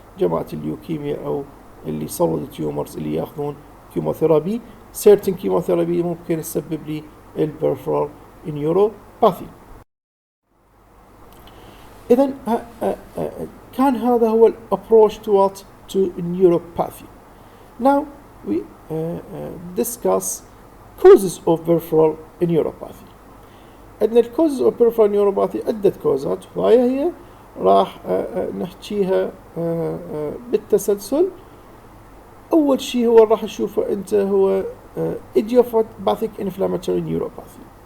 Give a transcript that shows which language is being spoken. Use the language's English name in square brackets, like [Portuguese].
[Arabic] جماعة الليوكيميا أو اللي solid tumors اللي ياخذون كيموثيرابي certain chemotherapy ممكن تسبب لي peripheral neuropathy. إذن كان هذا هو [English] approach to neuropathy. Now we discuss causes of peripheral neuropathy. [Arabic] عندنا [English] causes of peripheral neuropathy [Arabic] عدة كوزات وهي راح نحكيها بالتسلسل. أول شيء هو راح نشوفه أنت هو idiopathic inflammatory neuropathy.